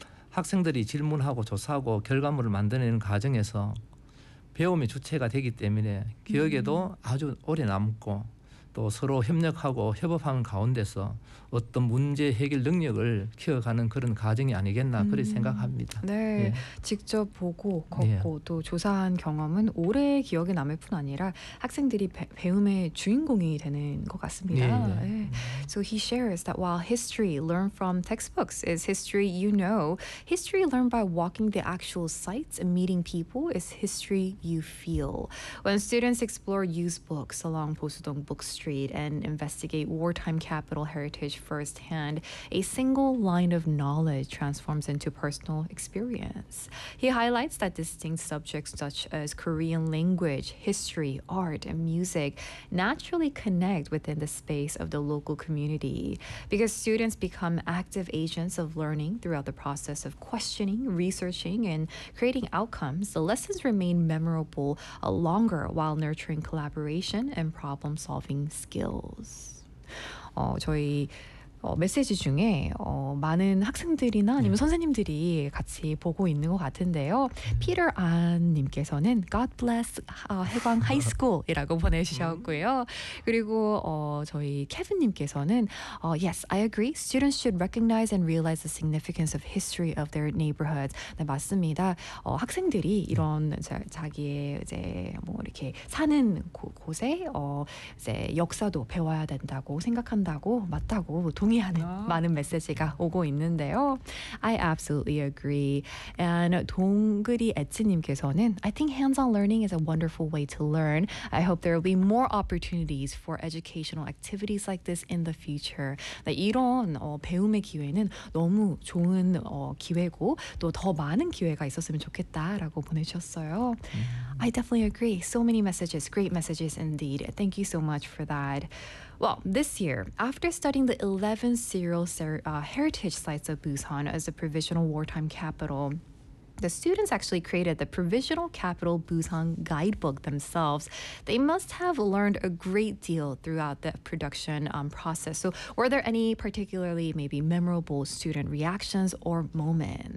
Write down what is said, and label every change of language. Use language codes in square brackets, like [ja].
[ko] 학생들이 질문하고 조사하고 결과물을 만드는 과정에서 배움의 주체가 되기 때문에 기억에도 아주 오래 남고 또 서로 협력하고 협업하는 가운데서 어떤 문제 해결 능력을 키워가는 그런 과정이 아니겠나 그렇게 생각합니다. 네. 예. 직접 보고 걷고 예. 또 조사한 경험은 오래 기억에 남을 뿐 아니라 학생들이 배움의 주인공이 되는 것 같습니다. 예, 예. 예. [en] So he shares that while history learned from textbooks is history you know, history learned by walking the actual sites and meeting people is history you feel. When students explore used books along Bosudong Book Street and investigate wartime capital heritage firsthand, a single line of knowledge transforms into personal experience. He highlights that distinct subjects such as Korean language, history, art, and music naturally connect within the space of the local community because students become active agents of learning throughout the process of questioning, researching, and creating outcomes. The lessons remain memorable longer while nurturing collaboration and problem-solving skills. [ko] 저희 메시지 중에 많은 학생들이나 아니면 선생님들이 같이 보고 있는 것 같은데요. 피터 안님께서는 [en] God bless [ko] 해광 하이스쿨이라고 보내주셨고요. 그리고 저희 케빈님께서는 [en] Yes, I agree. Students should recognize and realize the significance of history of their neighborhoods. [ko] 네, 맞습니다. 학생들이 이런 자기의 이제 뭐 이렇게 사는 곳에 이제 역사도 배워야 된다고 생각한다고 맞다고 동의하는 많은 메시지가 오고 있는데요. [en] I absolutely agree. And 동그리 애츠님께서는 I think hands-on learning is a wonderful way to learn. I hope there will be more opportunities for educational activities like this in the future. [ko] 네, 이런 배움의 기회는 너무 좋은 기회고 또 더 많은 기회가 있었으면 좋겠다라고 보내주셨어요. [en] I definitely agree. So many messages, great messages indeed. Thank you so much for that. Well, this year, after studying the 11 serial heritage sites of Busan as a provisional wartime capital, the students actually created the Provisional Capital Busan guidebook themselves. They must have learned a great deal throughout the production process. So were there any particularly maybe memorable student reactions or moments?